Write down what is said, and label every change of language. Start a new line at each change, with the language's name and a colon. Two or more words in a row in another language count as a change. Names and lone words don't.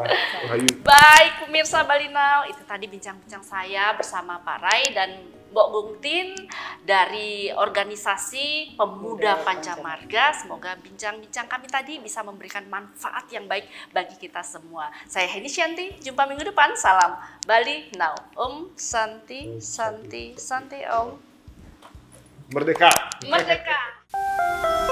Indonesian: Baik pemirsa Bali Now, itu tadi bincang-bincang saya bersama Pak Rai dan Mbok Gung Tin dari organisasi Pemuda Pancamarga. Semoga bincang-bincang kami tadi bisa memberikan manfaat yang baik bagi kita semua. Saya Heni Shanti, jumpa minggu depan. Salam Bali Now.
Sanskrit: Om Santi, Santi, Santi Om.
Indonesian: Merdeka. Merdeka.